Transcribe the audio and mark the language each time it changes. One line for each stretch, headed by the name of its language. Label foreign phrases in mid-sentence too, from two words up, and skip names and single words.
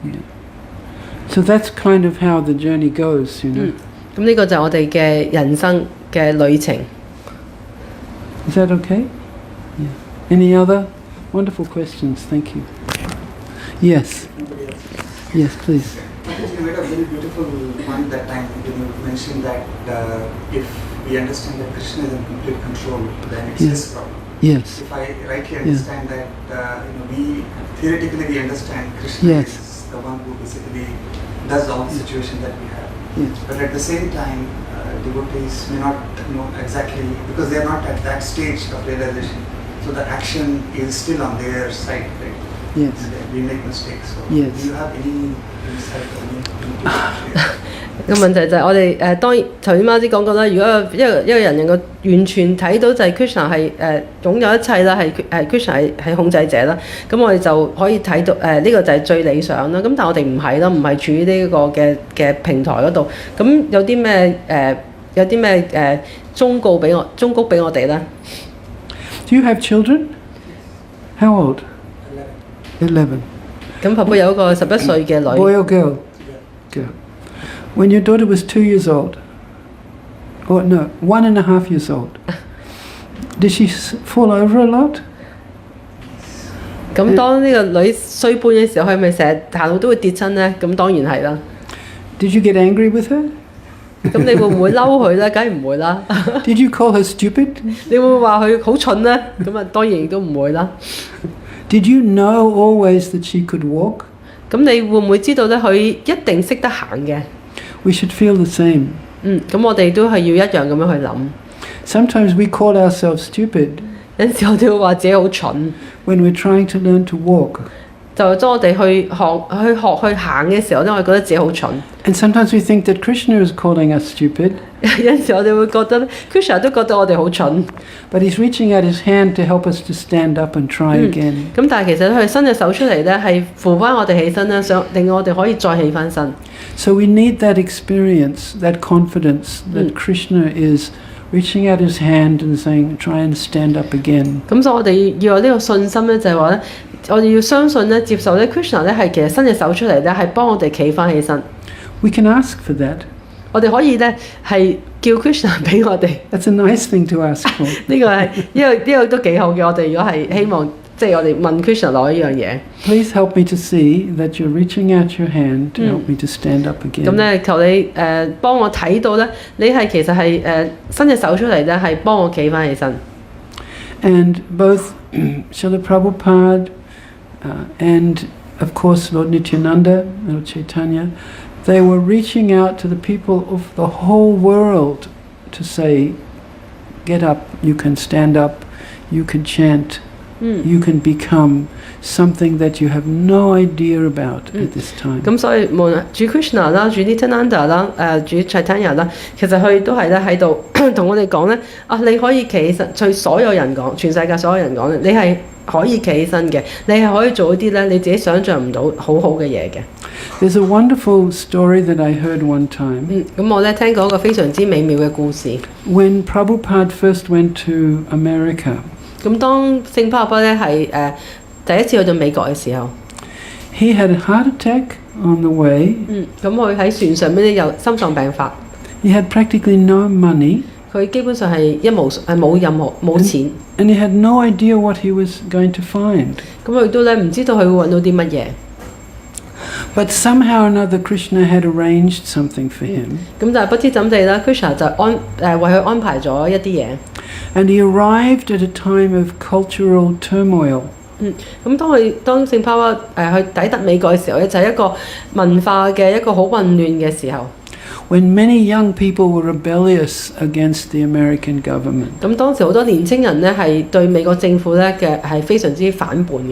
English: So that's kind of how the journey goes, you know.
Cantonese: 咁呢個就係我哋嘅人生嘅旅程。
English: Is that okay? Yeah. Any other wonderful questions? Thank you. Yes. Yes, please. I think you made a very beautiful point that time when you mentioned that if we understand that Krishna is in complete control, then it's his problem. Yes. If I rightly understand that, we theoretically understand Krishna is the one who basically does all the situations that we have. Yes. But at the same time, devotees may not know exactly, because they are not at that stage of realization. So the action is still on their side, right? Yes. And we make mistakes. So Yes. do you have any insight or any
Cantonese: 個問題就係我哋當然頭先媽啲講過啦，如果一個人能夠完全睇到就係 Krishna 係擁有一切啦，係 Krishna 係控制者啦，咁我哋就可以睇到呢個就係最理想啦。咁但係我哋唔係啦，唔係處於呢個嘅平台嗰度。咁有啲咩忠告俾我哋咧
English: Do you have children? How old? 11.
Cantonese: 咁爸爸有一個11歲嘅女。
English: Boy or girl? Girl. When your daughter was 2 years old, or no, 1.5 years old, did she fall over a lot?
Cantonese: 咁當呢個女歲半嘅時候，係咪成日行路都會跌親呢？咁當然係啦。
English: Did you get angry with her?
Cantonese: 咁你會唔會嬲佢呢？梗係唔會啦。
English: Did you call her stupid?
Cantonese: 你會唔會話佢好蠢呢？咁啊當然亦都唔會啦。
English: Did you know always that she could walk?
Cantonese: 咁你會唔會知道咧？佢一定識得行嘅。
English: We should feel the same.
Cantonese: 咁我哋都係要一樣咁樣去諗。
English: Sometimes we call ourselves stupid.
Cantonese: 有陣時我哋會話自己好蠢。
English: When we're trying to learn to walk.
Cantonese: 就當我哋去學行嘅時候咧，我哋覺得自己好蠢。
English: And sometimes we think that Krishna is calling us stupid.
Cantonese: 有陣時我哋會覺得 Krishna 都覺得我哋好蠢。
English: But he's reaching out his hand to help us to stand up and try again.
Cantonese: 咁但係其實佢伸隻手出嚟咧，係扶翻我哋起身啦，想令我哋可以再起翻身。
English: So we need that experience, that confidence that Krishna is reaching out his hand and saying, try and stand up again.
Cantonese: 咁所以我哋要有呢個信心咧，就係話咧，我哋要相信咧，接受咧 Krishna 咧係其實伸隻手出嚟咧，係幫我哋企翻起身。
English: We can ask for that.
Cantonese: 我哋可以咧係叫 Krishna 俾我哋。
English: That's a nice thing to ask for.
Cantonese: 呢個係呢個都幾好嘅。我哋如果係希望即係我哋問 Krishna 攞呢樣嘢。
English: Please help me to see that you're reaching out your hand to help me to stand up again.
Cantonese: 咁咧，求你幫我睇到咧，你係其實係伸隻手出嚟咧，係幫我企翻起身。
English: And both Srila Prabhupada and of course Lord Nityananda, Lord Chaitanya, they were reaching out to the people of the whole world to say, get up, you can stand up, you can chant, you can become something that you have no idea about at this time.
Cantonese: 咁所以無論主 Krishna 啦、主 Nityananda 啦、主 Chaitanya 啦，其實佢都係咧喺度同我哋講咧，你可以企起身，對所有人講，全世界所有人講，你係可以企起身嘅，你係可以做一啲咧你自己想像唔到好好嘅嘢嘅。
English: There's a wonderful story that I heard one time.
Cantonese: 咁我咧聽過一個非常之美妙嘅故事。
English: When Prabhupada first went to America.
Cantonese: 咁當聖巴巴咧係第一次去到美國嘅時候
English: ，he had a heart attack on the way。
Cantonese: 咁佢喺船上邊咧有心臟病發。
English: He had practically no money。
Cantonese: 佢基本上係冇任何冇錢。
English: And he had no idea what he was going to find。
Cantonese: 咁佢都咧唔知道佢會揾到啲乜嘢。
English: But somehow or another, Krishna had arranged something for him。
Cantonese: 咁但係不知怎地啦 ，Krishna 就為佢安排咗一啲嘢。
English: And he arrived at a time of cultural turmoil。
Cantonese: 咁當聖巴巴去抵達美國嘅時候咧，就係一個文化嘅一個好混亂嘅時候。
English: When many young people were rebellious against the American government。
Cantonese: 咁當時好多年青人咧係對美國政府咧嘅係非常之反叛嘅。